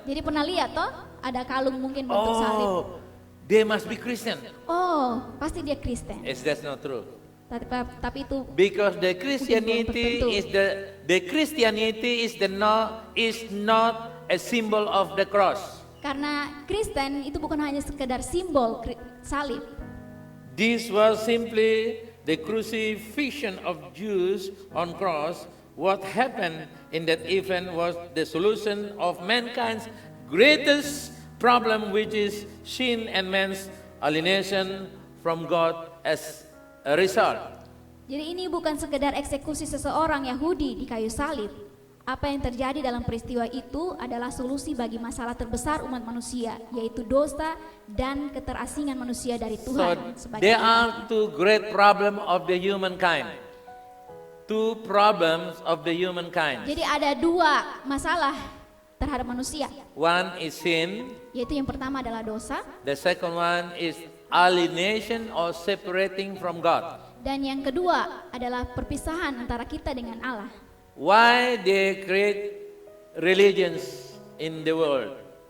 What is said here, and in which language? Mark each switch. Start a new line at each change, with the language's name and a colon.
Indonesian: Jadi pernah lihat toh ada kalung mungkin bentuk salib.
English: Oh, they must be Christian.
Indonesian: Oh, pasti dia Kristen.
English: Is that not true?
Indonesian: Tapi itu
English: Because the Christianity is not a symbol of the cross.
Indonesian: karena Kristen itu bukan hanya sekedar simbol salib.
English: This was simply the crucifixion of Jews on cross. What happened in that event was the solution of mankind's greatest problem, which is sin and man's alienation from God as a result.
Indonesian: Jadi ini bukan sekedar eksekusi seseorang Yahudi di kayu salib. Apa yang terjadi dalam peristiwa itu adalah solusi bagi masalah terbesar umat manusia, yaitu dosa dan keterasingan manusia dari Tuhan.
English: So there are two great problems of the humankind. Two problems of the humankind.
Indonesian: Jadi ada dua masalah terhadap manusia.
English: One is sin.
Indonesian: Yaitu yang pertama adalah dosa.
English: The second one is alienation or separating from God.
Indonesian: Dan yang kedua adalah perpisahan antara kita dengan Allah.
English: Why they create religions in the world?